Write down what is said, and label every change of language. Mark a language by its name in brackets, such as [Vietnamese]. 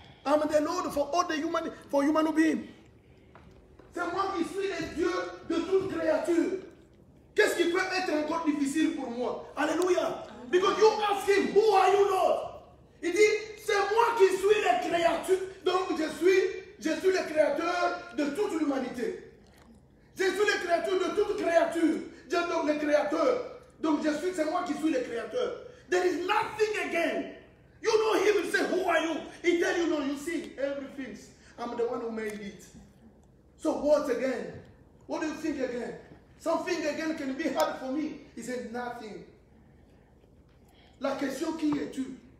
[English] I'm the Lord for all the human beings. [French] C'est moi qui suis le Dieu de toute créature. Qu'est-ce qui peut être encore difficile pour moi? Alléluia. [English] Because you ask him, who are you, Lord? [French] Il dit, C'est moi qui suis le créateur. Donc je suis le créateur de toute l'humanité. Je suis le créateur de toute créature. Je suis donc le créateur. Donc c'est moi qui suis le créateur. [English] There is nothing again. You know him and say, who are you? He tell you, no, you see, everything. I'm the one who made it. So what again? What do you think again? Something again can be hard for me. He said, nothing. [French] La question, qui es-tu?